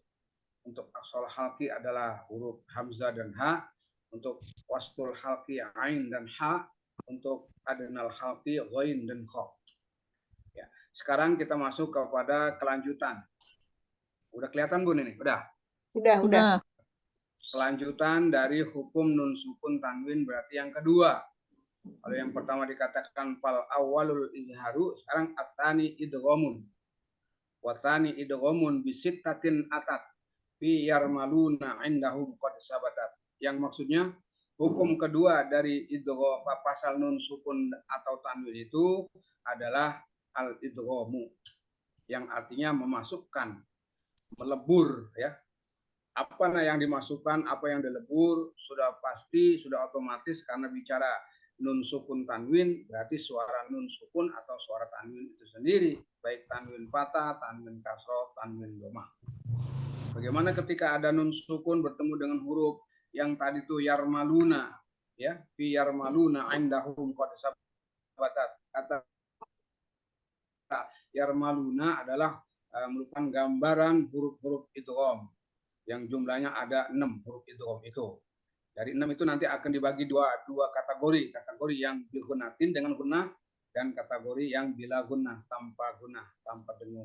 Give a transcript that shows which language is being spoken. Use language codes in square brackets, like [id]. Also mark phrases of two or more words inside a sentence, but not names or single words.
[id] Untuk [ar] أقصى الحلق [id] adalah huruf hamzah dan ha, untuk [ar] وسط الحلق [id] ain dan ha, untuk [ar] أدنى الحلق [id] ghain dan kha. Ya. Sekarang kita masuk kepada kelanjutan. Udah kelihatan Bun ini? Udah. Kelanjutan dari hukum nun sukun tanwin berarti yang kedua. Kalau yang pertama dikatakan [ar] فالأول إظهار, [id] sekarang [ar] الثاني إدغام. والثاني إدغام بستة أتت في يرملون عندهم قد ثبتت. [id] Yang maksudnya hukum kedua dari idgham pasal nun sukun atau tanwin itu adalah al idghamu, yang artinya memasukkan, melebur, ya. Apa yang dimasukkan, apa yang dilebur, sudah pasti, sudah otomatis karena bicara nun sukun tanwin, berarti suara nun sukun atau suara tanwin itu sendiri, baik tanwin fathah, tanwin kasroh, tanwin domah. Bagaimana ketika ada nun sukun bertemu dengan huruf yang tadi itu yarmaluna, ya, [ar] في يرملون عندهم قد ثبتت. [id] Kata yarmaluna adalah merupakan gambaran huruf-huruf idgham yang jumlahnya ada 6 huruf idgham itu. Dari 6 itu nanti akan dibagi dua kategori yang bigunatin dengan gunnah dan kategori yang [ar] بلا غنة, [id] tanpa gunnah, tanpa dengung.